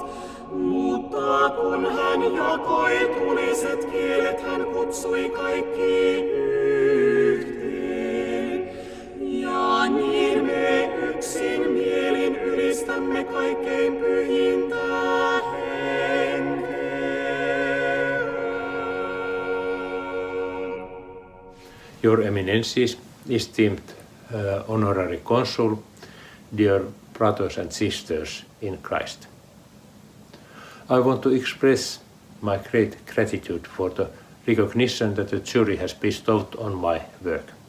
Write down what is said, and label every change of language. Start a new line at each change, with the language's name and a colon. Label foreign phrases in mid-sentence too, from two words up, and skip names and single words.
Finnish: Mutta kun hän jakoi tuliset kielet, hän kutsui kaikki yhteen. Ja niin me yksin mielin ylistämme kaikkein pyhintä henkeä.
English: Your Eminences, esteemed honorary consul, dear brothers and sisters in Christ. I want to express my great gratitude for the recognition that the jury has bestowed on my work.